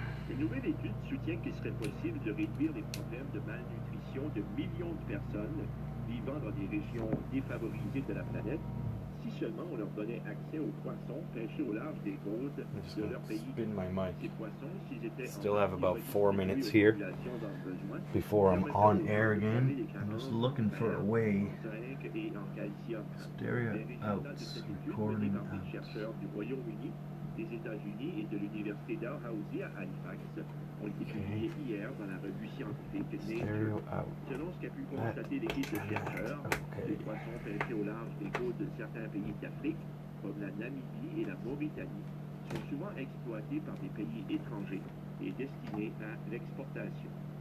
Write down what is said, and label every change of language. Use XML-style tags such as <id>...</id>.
<fr>Une nouvelle étude soutient qu'il serait possible de réduire les problèmes de malnutrition de millions de personnes vivant dans des régions défavorisées de la planète si seulement on leur donnait accès aux poissons pêchés au large des côtes de leur pays. Ces poissons, s'ils étaient</fr> <en>Still have about 4 minutes here before I'm on air again. I'm just looking for a way. Stereo out, recording out.</en> <fr>Des États-Unis et de l'Université Dalhousie à Halifax ont été publiés hier dans la revue scientifique Nature. Selon ce qu'a pu constater l'équipe de chercheurs, les poissons pêchés au large des côtes de certains pays d'Afrique, comme la Namibie et la Mauritanie, sont souvent exploités par des pays étrangers et destinés à l'exportation.</fr>